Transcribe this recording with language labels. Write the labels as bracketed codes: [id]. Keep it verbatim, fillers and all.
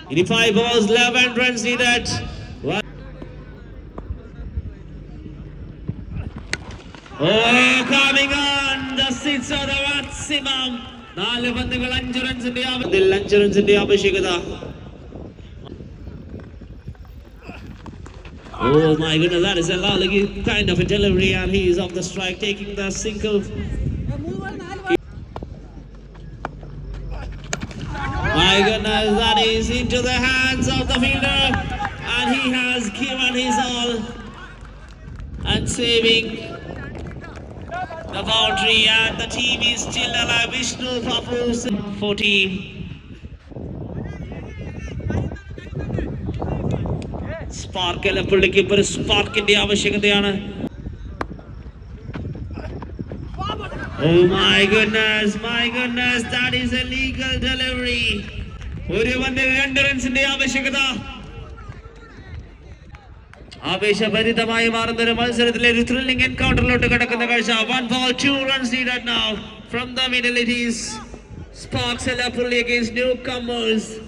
[en] Five balls, eleven runs needed. Oh, coming on, the six or the maximum. [ml] നാല് പന്തുകൾ അഞ്ച് റൺസിന്റെ ആവ- ഇതിൽ അഞ്ച് റൺസിന്റെ ആവശ്യകത. [en] Oh my goodness, that is a lovely kind of a delivery, and he is off the strike, taking the single. My goodness, that is into the hands of the fielder, and he has given his all and saving the boundary, and the team is still alive. Vishnu Papu, fourteen. [ml] Spark എലപ്പള്ളിക്ക് ഇപ്പൊ ഒരു സ്പാർക്കിന്റെ ആവശ്യകതയാണ്. [en] Oh my goodness, my goodness, that is a legal delivery. [ml] ഒരു പന്തിൽ രണ്ട് റൺസിന്റെ ആവശ്യകത. ആവേശഭരിതമായി മാറുന്ന ഒരു മത്സരത്തിലെ ഒരു ത്രില്ലിംഗ് എൻകൗണ്ടറിലോട്ട് കിടക്കുന്ന കാഴ്ച. [en] One ball two runs needed now from the middle. It is Sparks Elappally against new comers.